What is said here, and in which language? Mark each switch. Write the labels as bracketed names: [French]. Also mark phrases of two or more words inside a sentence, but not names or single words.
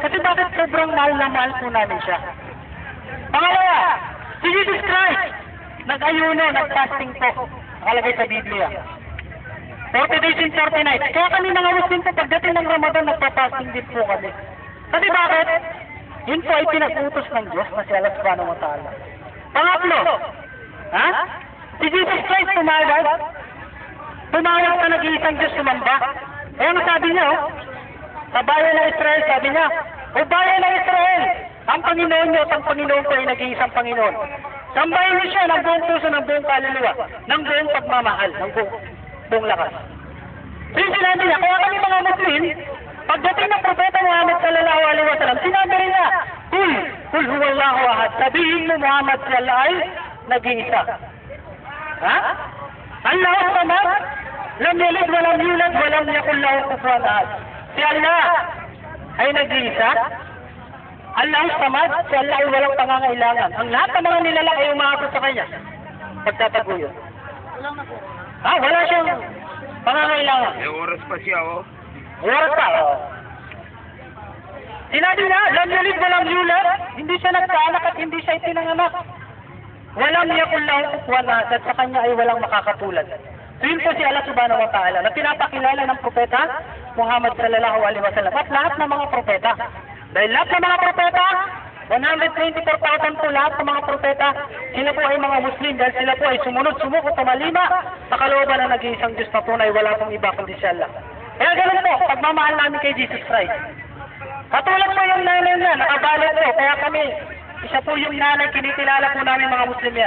[Filipino] Kasi bakit sobrang mahal na mahal po namin siya? Pangalawa, si Jesus Christ, nag-ayuno, nag-fasting po, nakalagay sa Biblia. [English] 40 days and 40 nights. [Filipino] Kaya kami mga Muslim po, pagdating ng Ramadan, nagpa-fasting din po kami. Kasi bakit? Yun po ay pinag-utos ng Diyos na si Allah [Arabic] سبحانه وتعالى. [Filipino] Pangatlo, si Jesus Christ pumayag sa nag-iisang Diyos sumamba. Kaya ang sabi niya, sa bayan ng Israel, sabi niya, o bayan ng Israel, ang Panginoon niyo at ang Panginoon ko ay nag-iisang Panginoon. Sambahin niyo siya ng buong puso, ng buong kaluluwa, ng buong pagmamahal, ng buong lakas. So yung sinabi niya, kaya kami mga Muslim, pagdating ng Propeta Muhammad [Arabic] صلى الله عليه وسلم, [Filipino] sinabi rin niya, [Arabic] قل هو الله أحد, [Filipino] sabihin mo Muhammad sallallahu ay nag-iisa. [Arabic] الله الصمد، لم يلد ولم يولد ولم يكن له كفوا أحد. [Filipino] Si Allah ay nag-iisa. [Arabic] الله الصمد, [Filipino] si Allah ay walang pangangailangan. Ang lahat ng mga nilalang ay umaabot sa kanya. Pagtataguyo. Wala siyang pangangailangan. May oras pa siya, oh. Oras pa, Sinabi niya, [Arabic] لم يلد ولم يولد, [Filipino] hindi siya nagkaanak at hindi siya itinanganak. [Arabic] ولم يكن له كفوا أحد, [Filipino] at sa kanya ay walang makakatulad. So yun po si Allah [Arabic] سبحانه وتعالى [Filipino] na pinapakilala ng propeta Muhammad [Arabic] صلى الله عليه وسلم [Filipino] at lahat ng mga propeta. Dahil lahat ng mga propeta, 124,000 po lahat ng mga propeta, sila po ay mga Muslim dahil sila po ay sumunod, sumuko, tumalima sa kalooban na nag-iisang Diyos na tunay, wala pong iba kundi si Allah. Kaya ganun po, pagmamahal namin kay Jesus Christ. Katulad po yung nanay niya, nakabalot po, kaya kami, isa po yung nanay, kinikilala po namin mga Muslim yan.